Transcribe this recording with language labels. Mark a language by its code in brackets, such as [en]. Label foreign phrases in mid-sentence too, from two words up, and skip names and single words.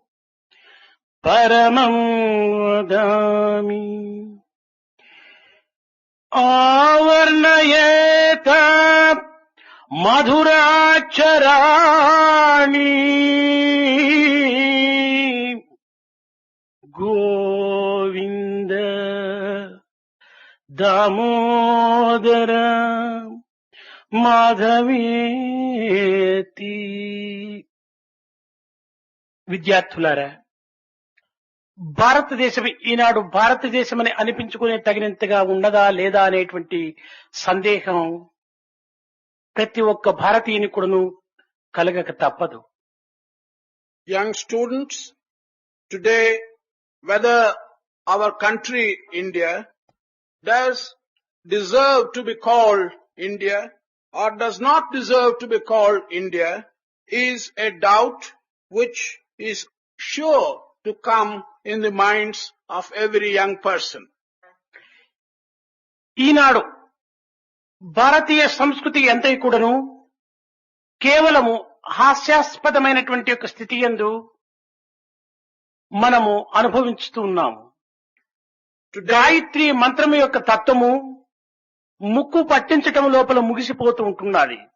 [sa] परमं वदामि आवर्णयेत मधुराक्षराणि गोविंद दामोदर మాధవేతి. [te] విద్యార్థులారా, భారతదేశం ఈనాడు భారతదేశమని అనిపించుకునే తగినంతగా ఉన్నదా లేదా అనేటువంటి సందేహం ప్రతి ఒక్క భారతీయుని కూడాను కలగక తప్పదు. [en] Young students, today whether our country India does deserve to be called India or does not deserve to be called India is a doubt which is sure to come in the minds of every young person. [te] ఈనాడు భారతీయ సంస్కృతి ఎంతై కూడాను కేవలము హాస్యాస్పదమైనటువంటి ఒక స్థితి యందు మనము అనుభవించుతూ ఉన్నాము. గాయత్రి మంత్రము యొక్క తత్వము ముక్కు పట్టించటం లోపల ముగిసిపోతూ ఉంటున్నది.